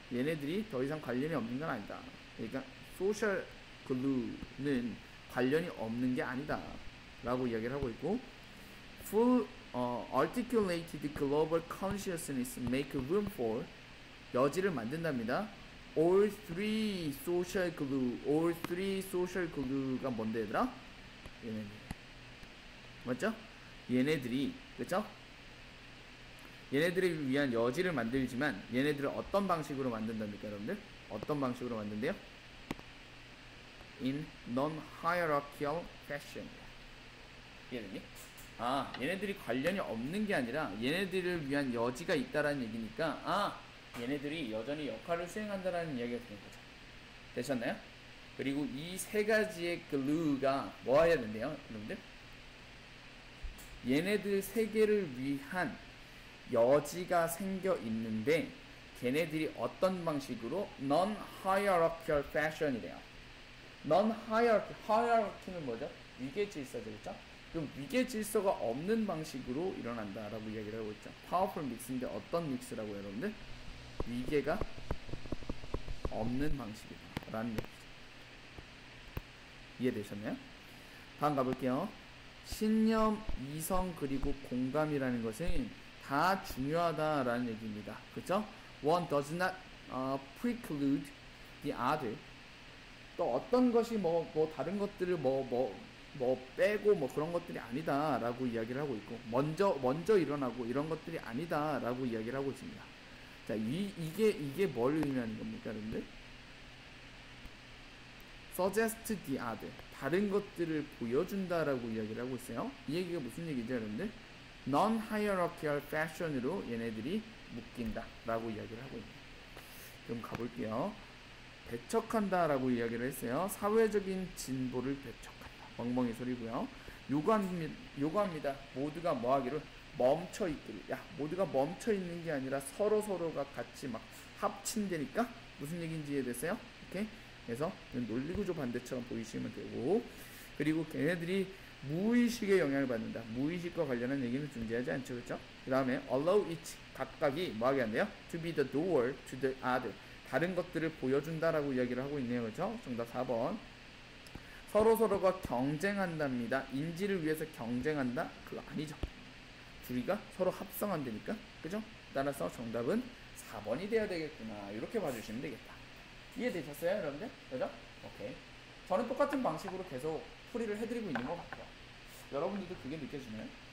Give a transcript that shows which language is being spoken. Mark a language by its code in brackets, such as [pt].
[ko] 얘네들이 더 이상 관련이 없는 건 아니다. 그러니까 social glue는 관련이 없는 게 아니다 라고 이야기를 하고 있고, [en] full articulated global consciousness make room for [ko] 여지를 만든답니다. [en] all three [ko] social glue가 뭔데 얘들아? 얘네들 맞죠? 얘네들이 그쵸? 얘네들을 위한 여지를 만들지만 얘네들을 어떤 방식으로 만든답니까 여러분들? 어떤 방식으로 만든대요? [en] in non-hierarchical fashion. [ko] 이해됐니? 얘네들이 관련이 없는 게 아니라 얘네들을 위한 여지가 있다라는 얘기니까 얘네들이 여전히 역할을 수행한다라는 이야기가 되는 거죠. 되셨나요? 그리고 이 세 가지의 glue가 뭐 해야 된대요 여러분들? 얘네들 세 개를 위한 여지가 생겨 있는데 걔네들이 어떤 방식으로 non-hierarchical fashion이래요. hierarchy는 뭐죠? 위계 질서죠, 그렇죠? 그럼 위계 질서가 없는 방식으로 일어난다라고 이야기를 하고 있죠. 파워풀 믹스인데 어떤 믹스라고 여러분들? 위계가 없는 방식이다라는 얘기죠. 이해되셨나요? 다음 가볼게요. 신념, 이성, 그리고 공감이라는 것은 다 중요하다라는 얘기입니다. 그렇죠? [en] One does not preclude the other. [ko] 또 어떤 것이 다른 것들을 빼고 그런 것들이 아니다 라고 이야기를 하고 있고, 먼저 일어나고 이런 것들이 아니다 라고 이야기를 하고 있습니다. 자, 이게 뭘 의미하는 겁니까 여러분들? [en] suggest the other, [ko] 다른 것들을 보여준다 라고 이야기를 하고 있어요. 이 얘기가 무슨 얘기죠 여러분들? non-hierarchical fashion으로 얘네들이 묶인다 라고 이야기를 하고 있네요. 그럼 가볼게요. 배척한다 라고 이야기를 했어요. 사회적인 진보를 배척한다. 멍멍이 소리고요. 요구합니다. 모두가 뭐 하기를? 멈춰있기를. 모두가 멈춰있는 게 아니라 서로가 같이 막 합친다니까? 무슨 얘기인지 이해됐어요? 오케이? 그래서 논리구조 반대처럼 보이시면 되고, 그리고 걔네들이 무의식의 영향을 받는다. 무의식과 관련한 얘기는 존재하지 않죠. 그렇죠? 그 다음에 [en] allow each, [ko] 각각이 뭐하게 한대요? [en] to be the door to the other, [ko] 다른 것들을 보여준다라고 이야기를 하고 있네요. 그렇죠? 정답 4번. 서로가 경쟁한답니다. 인지를 위해서 경쟁한다? 그거 아니죠. 둘이가 서로 합성한다니까. 그죠? 따라서 정답은 4번이 돼야 되겠구나. 이렇게 봐주시면 되겠다. 이해되셨어요 여러분들? 그죠? 오케이. 저는 똑같은 방식으로 계속 풀이를 해드리고 있는 것 같아요. 여러분들도 그게 느껴지나요?